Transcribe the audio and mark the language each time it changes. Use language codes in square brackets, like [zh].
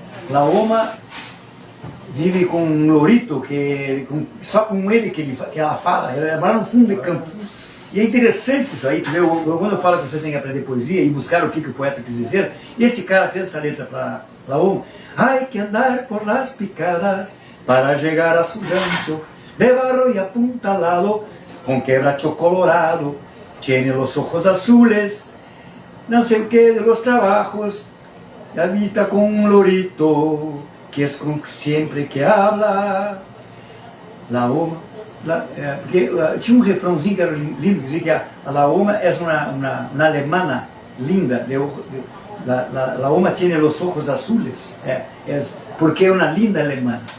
[pt] La Oma vive com um lorito, só com ele que ela fala, ela mora no fundo de campo. E é interessante isso aí, quando eu falo que vocês têm que aprender poesia e buscar o que o poeta quis dizer, esse cara fez essa letra para La Oma. [es] Hay que andar por las picadas para llegar a su rancho, de barro y apuntalado, con quebracho colorado, tiene los ojos azules, no sé qué de los trabajos, habita con un lorito, que es con siempre que habla. [pt] La Oma, tinha um refrãozinho que era lindo, que dizia que a La Oma é uma alemana linda, [es] la Oma tiene los ojos azules, [pt] porque é uma linda alemã.